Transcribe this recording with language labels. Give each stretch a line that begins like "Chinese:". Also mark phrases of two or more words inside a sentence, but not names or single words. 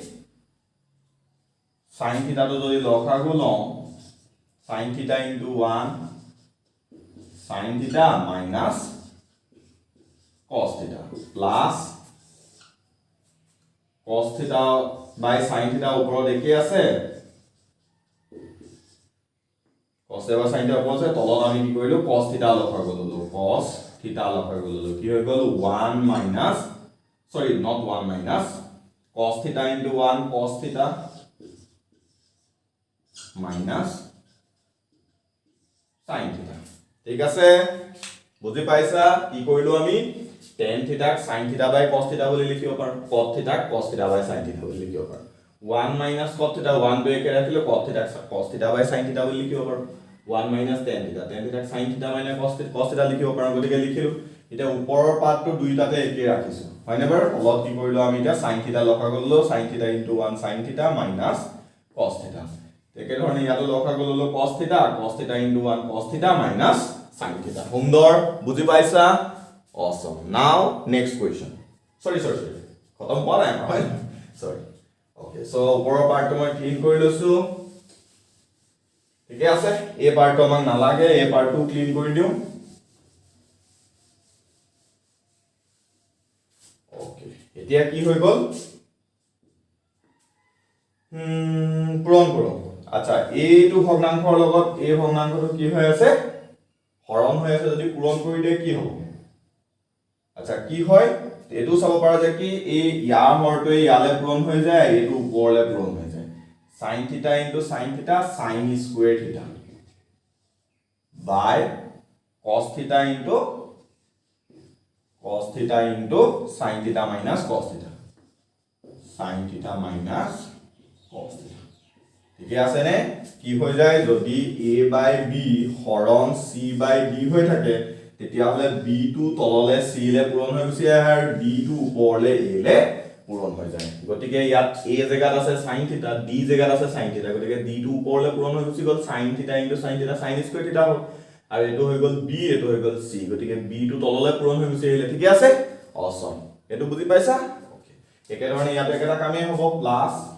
English: sin theta
Assamese: তো যদি লসাগু লওঁ
English: sin theta into 1 sin theta minus cos theta plus cos theta by sin theta
Assamese: ওপৰত একে আছে
English: cos theta by sin theta
Assamese: ওপৰত আছে তলত আমি কি কৰিলো
English: cos theta
Assamese: লসাগু ললো
English: cos theta
Assamese: লসাগু ললো কি হৈ গল
English: 1 minus sorry not 1 minus cos theta into 1 cos theta minus sin theta
Assamese: ঠিক আছে বুজি পাইছা কি কৰিলো আমি
English: tan theta sin theta by cos theta
Assamese: বুলি লিখিব পাৰো
English: cos theta by sin theta
Assamese: বুলি লিখিব পাৰো 1
English: minus cos theta 1
Assamese: টো একে ৰাখিলে
English: cos theta by sin theta
Assamese: বুলি লিখিব পাৰো
English: 1 minus tan theta sin theta minus cos theta
Assamese: লিখিব পাৰো গতিকে লিখিলো এটা ওপৰৰ পাৰ্টটো দুইটাতে একে ৰাখিছো হয়নে বাৰু তলত কি কৰিলো আমি এটা
English: sin theta
Assamese: লসাগু ললো
English: sin theta into 1 sin theta minus cos theta
Assamese: একে ধৰণে ইয়াতো লসাগু ললো
English: cos theta into 1 cos theta minus sin theta
Assamese: সুন্দৰ বুজি পাইছা
English: awesome now next question sorry
Assamese: খতম হোৱা নাই হয়
English: sorry okay so
Assamese: ওপৰৰ পাৰ্টটো মই ক্লিন কৰি লৈছো ঠিকে আছে এই পাৰ্টটো আমাক নালাগে এই পাৰ্টটো ক্লিন কৰি দিও okay এতিয়া কি হৈ গল পূৰণ কৰো আচ্ছা এইটো ভগ্নাংশৰ লগত এই ভগ্নাংশটো কি হৈ আছে হৰণ হৈ আছে যদি পূৰণ কৰি দিয়ে কি হ'ব আচ্ছা কি হয় এটো চাব পাৰা যে কি এই ইয়াৰ হৰটোৱে ইয়ালে পূৰণ হৈ যায় এটো ওপৰলে পূৰণ হৈ যায়
English: sin theta into sin theta sin square theta by cos theta into sin theta minus cos theta. Sin theta minus cos theta.
Assamese: ঠিক আছে নে কি হৈ যায় যদি
English: a by b
Assamese: হৰণ
English: c by d
Assamese: হৈ থাকে তেতিয়া হলে b টো তললে c লে পূৰণ হৈ গৈছে আৰু d টো ওপৰলে a লে পূৰণ হৈ যায় গতিকে ইয়াত a জেগাত আছে
English: sin theta
Assamese: d জেগাত আছে
English: sin theta
Assamese: গতিকে d টো ওপৰলে পূৰণ হৈ গৈছে গল
English: sin theta into sin theta sin square theta
Assamese: হ'ল আৰু এটো হৈ গল b এটো হৈ গল c গতিকে b টো তললে পূৰণ হৈ গৈছে এলে ঠিক আছে অসম এটো বুজি পাইছা ওকে একে ধৰণে ইয়াত একেটা কামেই হ'ব প্লাস